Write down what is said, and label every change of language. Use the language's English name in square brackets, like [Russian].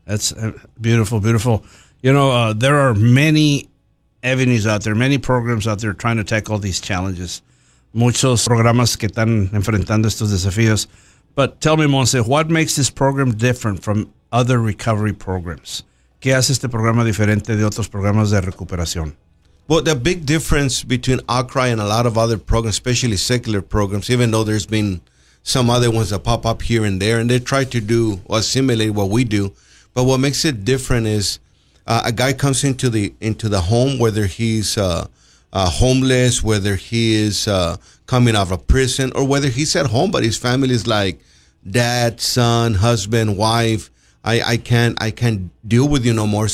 [English] That's beautiful, beautiful. You know, there are many avenues out there, many programs out there trying to tackle these challenges. [Spanish] Muchos programas que están enfrentando estos desafíos. [English] But tell me, Monse, what makes this program different from other recovery programs? [Spanish] ¿Qué hace este programa diferente de otros programas de recuperación? [English] Well, the big difference between Outcry and a lot of other programs, especially secular programs, even though there's been some other ones that pop up here and there, and they try to do or assimilate what we do, but what makes it different is a guy comes into the home, whether he's homeless, whether he is coming out of a prison, or whether he's at home, but his family is like dad, son, husband, wife, I can't deal with you no more.